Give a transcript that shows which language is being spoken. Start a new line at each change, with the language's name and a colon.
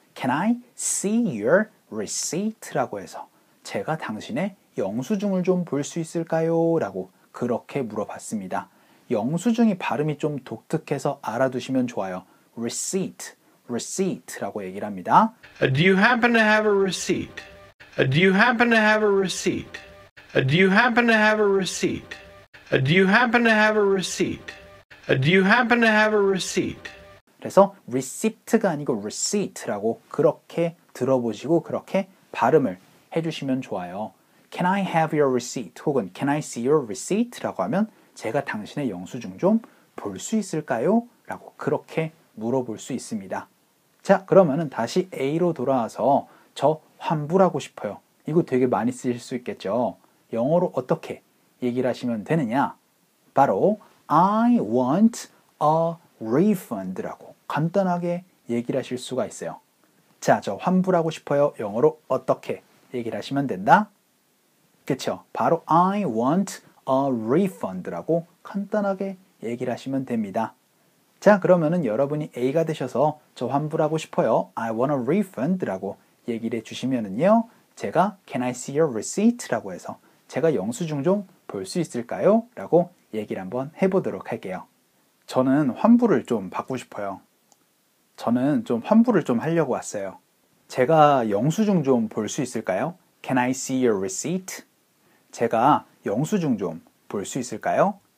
English: Can I see your receipt?
Korean: 라고 해서 제가 당신의 영수증을 좀 볼 수 있을까요? 라고 그렇게 물어봤습니다. 영수증이 발음이 좀 독특해서 알아두시면 좋아요. receipt, receipt라고 얘기를 합니다.
English: Do you happen to have a receipt? Do you happen to have a receipt? Do you happen to have a receipt? Do you happen to have a receipt? Do you happen to have a receipt?
Korean: 그래서 receipt가 아니고 receipt라고 그렇게 들어보시고 그렇게 발음을 해주시면 좋아요.
English: Can I have your receipt? 혹은 Can I see your receipt?
Korean: 라고 하면 제가 당신의 영수증 좀 볼 수 있을까요? 라고 그렇게 물어볼 수 있습니다. 자, 그러면은 다시 A로 돌아와서 저 환불하고 싶어요. 이거 되게 많이 쓰실 수 있겠죠. 영어로 어떻게 얘기를 하시면 되느냐? 바로
English: I want a refund
Korean: 라고 간단하게 얘기를 하실 수가 있어요. 자, 저 환불하고 싶어요. 영어로 어떻게 얘기를 하시면 된다? 그쵸? 바로
English: I want a refund
Korean: 라고 간단하게 얘기를 하시면 됩니다. 자, 그러면은 여러분이 A가 되셔서 저 환불하고 싶어요.
English: I want a refund
Korean: 라고 얘기를 해주시면은요, 제가
English: Can I see your receipt?
Korean: 라고 해서 제가 영수증 좀 볼 수 있을까요? 라고 얘기를 한번 해보도록 할게요. 저는 환불을 좀 받고 싶어요. 저는 좀 환불을 좀 하려고 왔어요. 제가 영수증 좀 볼 수 있을까요?
English: Can I see your receipt?
Korean: 제가 영수증 좀 볼 수 있을까요?